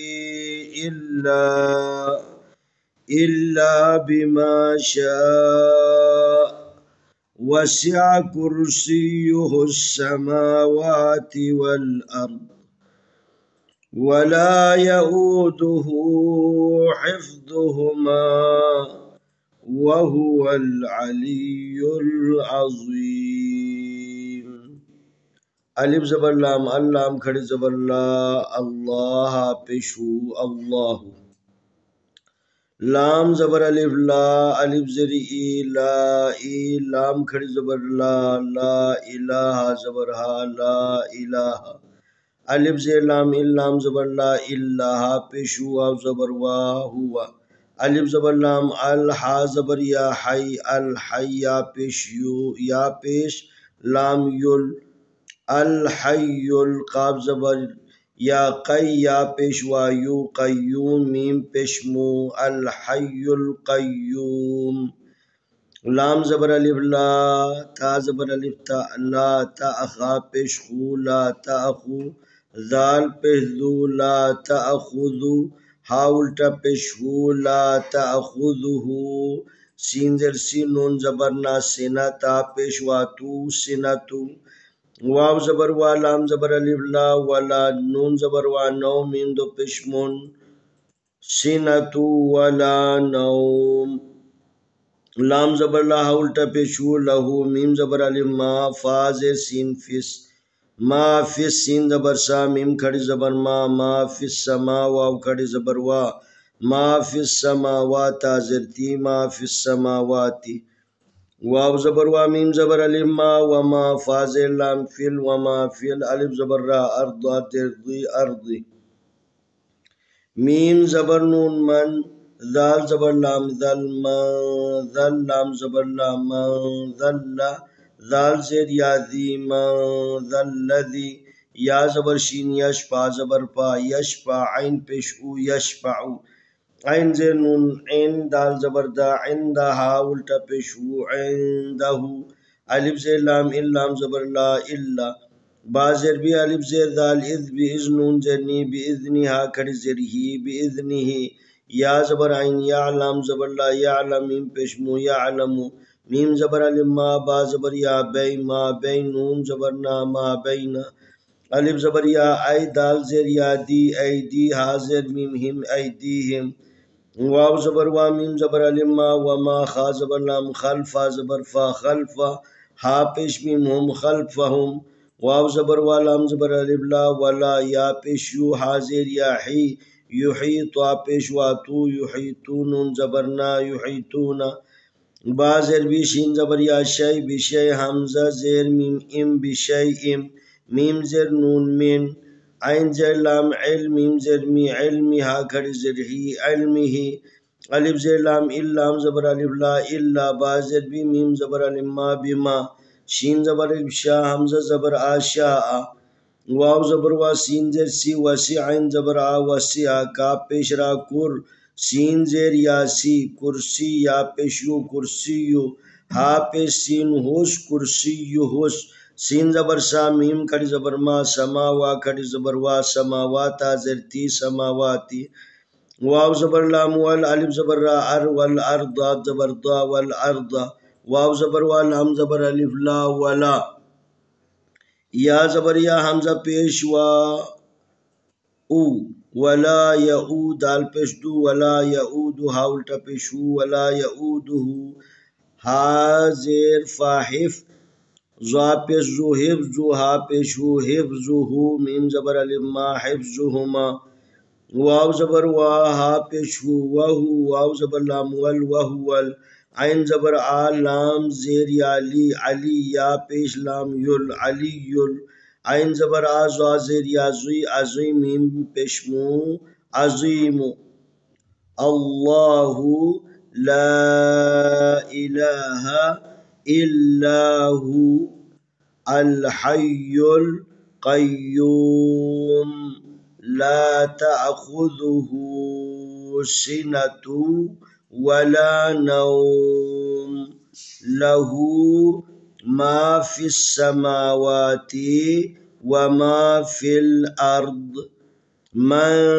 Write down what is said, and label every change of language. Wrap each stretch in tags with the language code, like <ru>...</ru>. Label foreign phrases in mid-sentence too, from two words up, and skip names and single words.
<ar>إلا بما شاء وسع كرسيه السماوات والأرض ولا يئوده حفظهما وهو العلي العظيم.</ar> <hi>अलिफ ज़बर लाम, अल्लाम खड़ी ज़बर ला, अल्लाह पेशु अल्लाहु। लाम ज़बर अलिफ ला, अलिफ ज़ेर ई ला, ई लाम खड़ी ज़बर ला, ला इलाहा ज़बर हा, ला इलाहा। अलिफ ज़ेर लाम इल्लाम ज़बर ला, इल्लाहा पेशु वाव ज़बर वा हुआ। अलिफ ज़बर लाम अल हा ज़बर या हई, अल हय्या पेश यू या पेश लाम युल अल हय्युल काफ ज़बर या कई या पेशवा यू कय्यूम मीम पेशमू अल हय्युल कय्यूम। लाम ज़बर अलिफ ला ता ज़बर अलिफ ता ला ता अखा पेशखू ला ता अखू जाल पेशदू ला ता अखुदू हा उल्टा पेशहू ला ता अखुदुहू। सीन ज़ेर सी नून ज़बर ना सिना ता पेशवा तू सिना तू। वाव ज़बर वा लाम ज़बर अलिफ ला वला नून ज़बर वा नौ मीम दो पेशमुन सिना तू वला नौम। लाम ज़बर ला हा उल्टा पेशू लहू मीम ज़बर अलिफ मा फा ज़ेर सीन फिस मा फिस सीन ज़बर सा मीम खड़ी ज़बर मा फिस समा वाव खड़ी ज़बर वा मा फिस समावाता ज़ेर ती मा फिस समावाती। वाव ज़बर वा मीम ज़बर अलिफ मा व मा फा ज़ेर लाम फिल व मा फिल अलिफ ज़बर रा अर्दा तिर्दी अर्दी। मीम ज़बर नून मन दाल ज़बर लाम दल मन दल लाम ज़बर लाम दल्ला दाल ज़ेर यादी मन दल्लदी। या ज़बर शीन यशपा ज़बर पा यशपा आइन पेशू यशपाऊ आइन ज़ेर नून इन दाल ज़बर दा इंदा हा उल्टा पेशू इंदहू। अलिफ ज़ेर लाम इल्लाम ज़बर ला इल्ला बा ज़ेर बी अलिफ ज़ेर दाल इज़ बी इज़ नून ज़ेर नी बी इज़नी हा खड़ी ज़ेर ही बी इज़नी ही। या ज़बर आइन या लाम ज़बर ला या लम मीम पेशमू या अलमू मीम ज़बर अलिफ मा बा ज़बर या बै मा बै नून ज़बर ना मा बैना। अलिफ ज़बर या आई दाल ज़ेर या दी ऐ दी हा ज़ेर मीम हिम ऐ दी हिम। वाव ज़बर वा मीम ज़बर अलिफ मा व मा खा ज़बर लाम खल्फा ज़बर फा खल्फा हा पेश मीम हम खल्फहुम। वाव ज़बर वा लाम ज़बर अलिफ ला वला या पेश यू हा ज़ेर या ही युही त्वा पेश वा तू युहीतू नून ज़बर ना युहीतूना। बा ज़ेर बी शीन ज़बर या शै बिशै हमज़ा ज़ेर मीम इम बिशै इम मीम ज़ेर नून मिन आइन ज़ेर लाम इल मीम ज़ेर मी इल्मी हा खड़ी ज़ेर ही इल्मी ही। अलिफ ज़ेर लाम इल्लाम ज़बर अलिफ ला इल्ला बा ज़ेर बी मीम ज़बर अलिफ मा बिमा शीन ज़बर अलिफ शा हमज़ा ज़बर आ शा आ। वाव ज़बर वा सीन ज़ेर सी वसी आइन ज़बर आ वसी आ का पेश रा कुर सीन ज़ेर या सी कुर्सी या पेश यू कुर्सी यू हा पेश सीन हुस कुर्सी यू हुस। सीन ज़बर सा मीम खड़ी ज़बर मा समा वा खड़ी ज़बर वा समावाता ज़ेर ती समावाती। वाव ज़बर लाम वल अलिफ ज़बर रा अर वल अर्दा ज़बर दा वल अर्दा। वाव ज़बर वा लाम ज़बर अलिफ ला वला या ज़बर या हमज़ा पेश वा उ वला यऊ दाल पेश दू वला यऊदु हा उल्टा पेशू वला यऊदुहू। हा ज़ेर फाहिफ ज़ा पेश जू हिफ्ज़ु हा पेशू हिफ्ज़ुहू मीम ज़बर अलिफ मा हिफ्ज़ुहुमा। वाव ज़बर वा हा पेशू वहू वाव ज़बर लाम वल वहू वल आइन ज़बर आ लाम ज़ेर या ली अली या पेश लाम युल अली युल आइन ज़बर आ ज़ा ज़ेर या ज़ुई अज़ुई मीम पेशमू अज़ीमु।</hi> <ar>الله لا إله إلا هو الحي القيوم لا تأخذه سنة ولا نوم له ما في السماوات وما في الأرض من</ar>